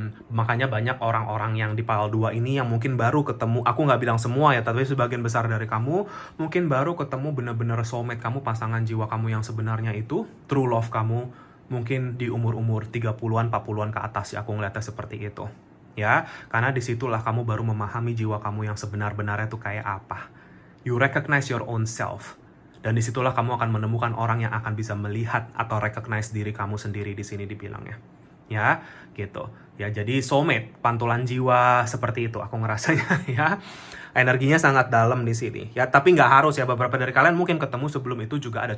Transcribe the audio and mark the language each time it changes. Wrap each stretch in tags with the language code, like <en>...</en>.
<id>Makanya banyak orang-orang yang di power 2 ini yang mungkin baru ketemu, aku nggak bilang semua ya, tapi sebagian besar dari kamu mungkin baru ketemu benar-benar soulmate kamu, pasangan jiwa kamu yang sebenarnya itu, true love kamu, mungkin di umur-umur 30-an, 40-an ke atas ya, aku ngeliatnya seperti itu. Ya, karena disitulah kamu baru memahami jiwa kamu yang sebenar-benarnya tuh kayak apa.</id> <en>You recognize your own self.</en> <id>Dan disitulah kamu akan menemukan orang yang akan bisa melihat atau recognize diri kamu sendiri, di sini dibilangnya. Ya, gitu. Ya, jadi soulmate, pantulan jiwa, seperti itu aku ngerasanya ya. Energinya sangat dalam di sini. Ya, tapi nggak harus ya, beberapa dari kalian mungkin ketemu sebelum itu juga ada.</id>